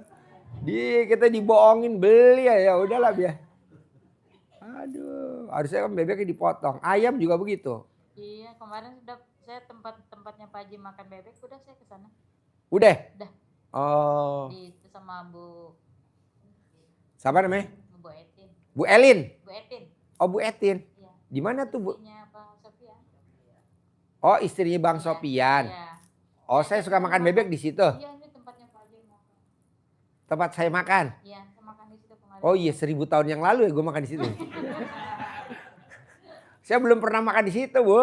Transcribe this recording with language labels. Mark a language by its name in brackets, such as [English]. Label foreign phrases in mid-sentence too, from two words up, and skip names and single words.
[Indonesian] Kita dibohongin beli ya udahlah biar. Aduh, harusnya kan bebeknya dipotong. Ayam juga begitu. Iya, kemarin sudah saya tempatnya Pak Haji makan bebek, udah saya ke sana. Udah? Udah. Oh. Itu sama Bu Siapa namanya? Bu Etin. Bu Elin. Bu Etin. Oh Bu Etin. Iya. Di mana tuh Bu? Istrinya Pak Sofian. Oh istrinya Bang Sopian. Iya. Oh saya suka makan bebek di situ. Iya, ini tempatnya Pak Haji makan. Tempat saya makan. Iya, saya makan di situ kemarin. Oh iya 1000 tahun yang lalu ya gue makan di situ. Saya belum pernah makan di situ Bu.